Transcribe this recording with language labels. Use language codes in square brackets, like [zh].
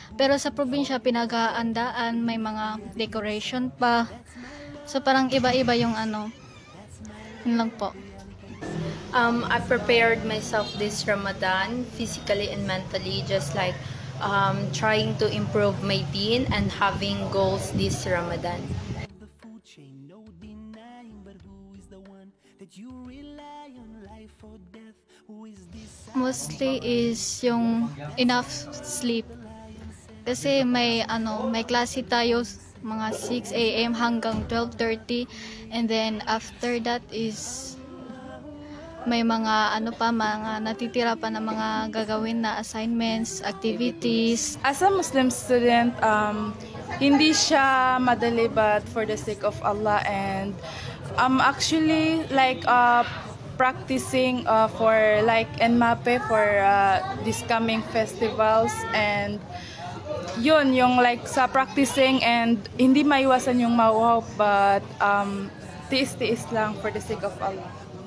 [tl] Pero sa probinsya pinag-aandaan, may mga decoration pa. So parang iba-iba yung yun lang po. [en] I prepared myself this Ramadan physically and mentally, just like trying to improve my deen and having goals this Ramadan. Mostly is yung enough sleep. [tl] Kasi may klase tayo mga 6 AM hanggang 12:30 [en] and then after that [tl] is may mga mga natitira pa na mga gagawin na assignments, activities. As a Muslim student, hindi siya madali [en] but for the sake of Allah and actually like practicing for like NMAPE for this coming festivals [tl] and yun yung like sa practicing and hindi maiwasan yung mauhaw but tiis-tiis lang [en] for the sake of Allah.